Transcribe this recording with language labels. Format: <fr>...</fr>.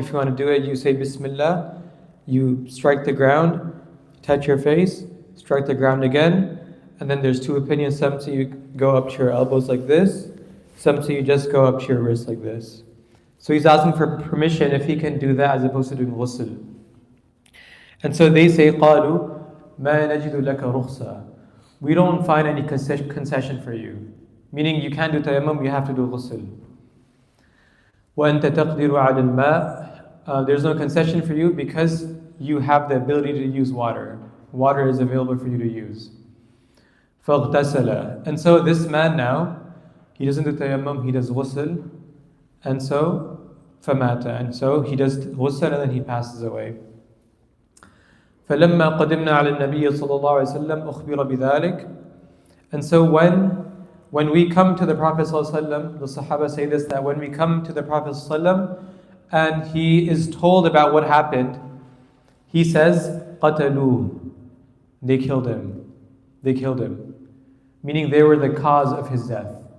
<en>If you want to do it, you say Bismillah, you strike the ground, touch your face, strike the ground again, and then there's two opinions. Some say you go up to your elbows like this, some say you just go up to your wrist like this. So he's asking for permission if he can do that as opposed to doing ghusl. And so they say,</en> <ar>قالوا ما نجد لك رخصة.</ar> <en>We don't find any concession for you. Meaning you can't do tayammum, you have to do ghusl.</en> <ar>وأنت تقدر على الماء.</ar> <en>There's no concession for you because you have the ability to use water. Water is available for you to use.</en> <ar>فاغتسل.</ar> <en>And so this man now, he doesn't do tayammum, he does ghusl. And so</en> <ar>فمات.</ar> <en>And so he does ghusl and then he passes away.</en> <ar>فلما قدمنا على النبي صلى الله عليه وسلم أخبر بذلك.</ar> <en>And so when we come to the Prophet صلى الله عليه وسلم, the Sahaba say this, that when we come to the Prophet صلى الله عليه وسلم and he is told about what happened, he says</en> <ar>قتلوه.</ar> <en>They killed him. Meaning they were the cause of his death.</en>